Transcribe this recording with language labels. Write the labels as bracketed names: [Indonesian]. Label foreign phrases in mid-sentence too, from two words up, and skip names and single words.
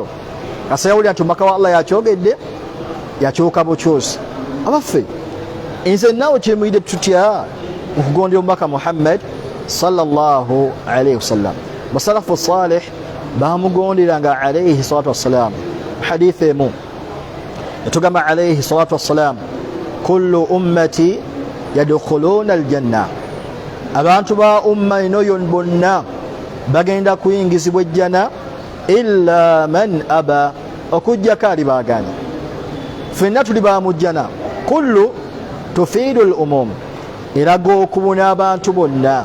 [Ganda] Kasa yawulira nti omubaka wa Allah yakyogedde, yakyuka bukyusi. Abaffe nze naawe kyemuyidde tutya okugondera omubaka Muhammad [Arabic] sallallahu alayhi wasallam. [Ganda] Basalafu salih bamugonderanga [Arabic] alayhi salatu wassalam. [Ganda] Hadith emu etugamba [Arabic] alayhi salatu wassalam, kullu ummati yadkhuluna aljanna, [Ganda] abantu ba umma ino bonna bagenda kuyingizibwa ejjana [Arabic] illa man aba, [Ganda] okujjako alibaaganya. Ffenna tuli ba mu jjana. [Arabic] Kullu tufiidu al-umum, [Ganda] eraga okubuna abantu bonna.